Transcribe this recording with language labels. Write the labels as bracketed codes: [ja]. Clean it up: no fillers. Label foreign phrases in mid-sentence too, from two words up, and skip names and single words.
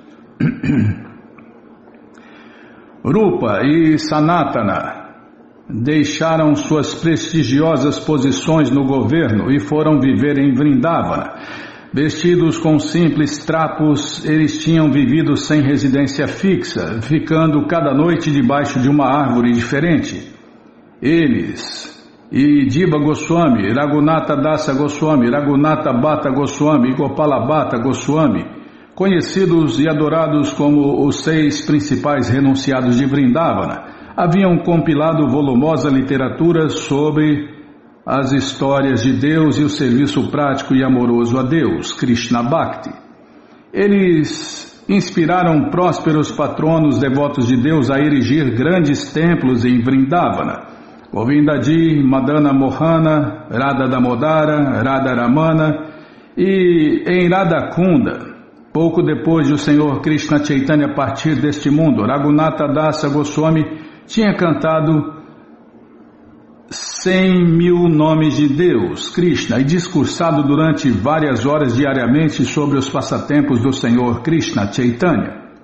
[pt] Rupa e Sanatana deixaram suas prestigiosas posições no governo e foram viver em Vrindavana. Vestidos com simples trapos, eles tinham vivido sem residência fixa, ficando cada noite debaixo de uma árvore diferente. Eles e Diva Goswami, Raghunatha Dasa Goswami, Raghunatha Bhatta Goswami e Gopala Bhatta Goswami, conhecidos e adorados como os 6 principais renunciados de Vrindavana, haviam compilado volumosa literatura sobre as histórias de Deus e o serviço prático e amoroso a Deus, Krishna Bhakti. Eles inspiraram prósperos patronos devotos de Deus a erigir grandes templos em Vrindavana. Govindaji, Madana Mohana, Radha Damodara, Radha Ramana e em Radhakunda. Pouco depois de o Senhor Krishna Chaitanya partir deste mundo, Raghunatha Dasa Goswami tinha cantado 100.000 nomes de Deus, Krishna, e discursado durante várias horas diariamente sobre os passatempos do Senhor Krishna Chaitanya.